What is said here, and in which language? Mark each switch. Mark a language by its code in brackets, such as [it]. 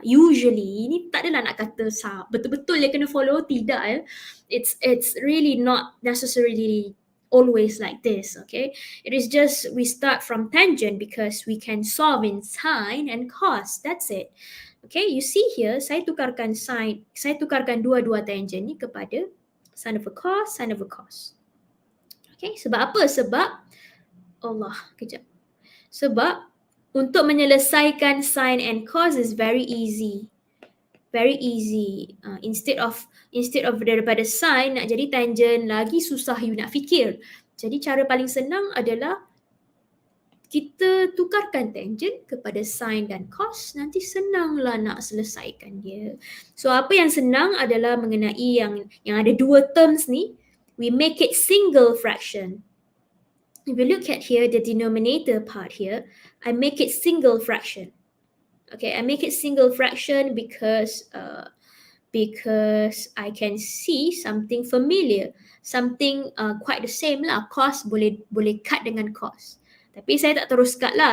[ms] Usually, ini tak adalah nak kata betul-betul dia kena follow, tidak ya. [en] It's really not necessarily always like this, okay? It is just we start from tangent because we can solve in sine and cos. That's it. Okay, you see here, [ms] saya tukarkan dua-dua tangent ni kepada [en] sine of a cos, sine of a cos. Okay, [ms] sebab apa? Sebab untuk menyelesaikan [en] sine and cos is very easy. Very easy. Instead of [ms] daripada sine nak jadi tangent, lagi susah you nak fikir. Jadi cara paling senang adalah kita tukarkan tangent kepada sine dan cos, nanti senanglah nak selesaikan dia. So apa yang senang adalah mengenai yang ada dua terms ni, [en] we make it single fraction. if you look at here, the denominator part here, I make it single fraction. Okay, I make it single fraction because I can see something familiar, something quite the same lah. [ms] Cos boleh cut dengan cos. Tapi saya tak terus cut lah.